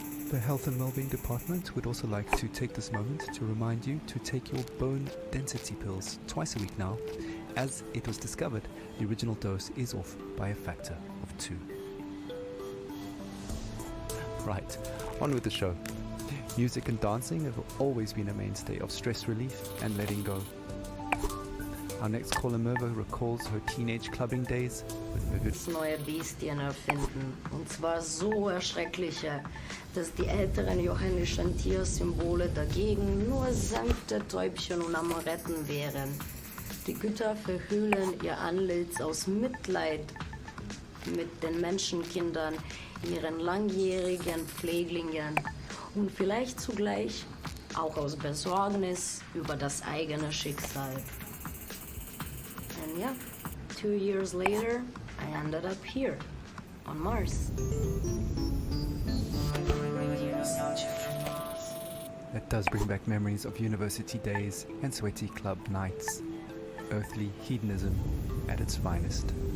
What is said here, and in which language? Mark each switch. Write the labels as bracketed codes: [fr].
[en] The Health and Wellbeing Department would also like to take this moment to remind you to take your bone density pills twice a week now, as it was discovered the original dose is off by a factor of 2. Right, on with the show. Music and dancing have always been a mainstay of stress relief and letting go. Our next caller Merva recalls her teenage clubbing days with vivid [de] neue Bestien erfinden. Und zwar so erschreckliche, dass die älteren johannischen Tiersymbole dagegen nur sanfte Täubchen und Amoretten wären. Die Götter verhüllen ihr Antlitz aus Mitleid mit den Menschenkindern, ihren langjährigen Pfleglingen und vielleicht zugleich auch aus Besorgnis über das eigene Schicksal. [en] And yeah, 2 years later, I ended up here, on Mars. that does bring back memories of university days and sweaty club nights. Earthly hedonism at its finest.